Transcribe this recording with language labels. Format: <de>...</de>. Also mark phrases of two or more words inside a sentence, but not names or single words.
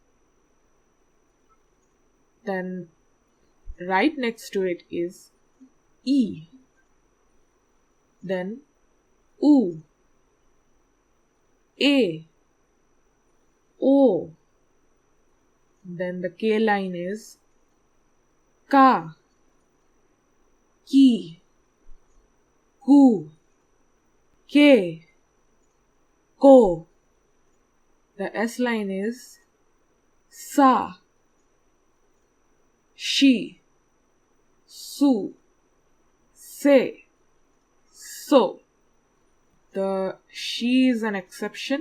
<en>Then right next to it is E. Then U. A. O. Then the K line is Ka.</en> <ja>Ki. Ku. Ke. Ko.</ja> <en>The S line is Sa.</en> <ja>Shi. Su. Se. So.</ja> <en>The she is an exception.</en>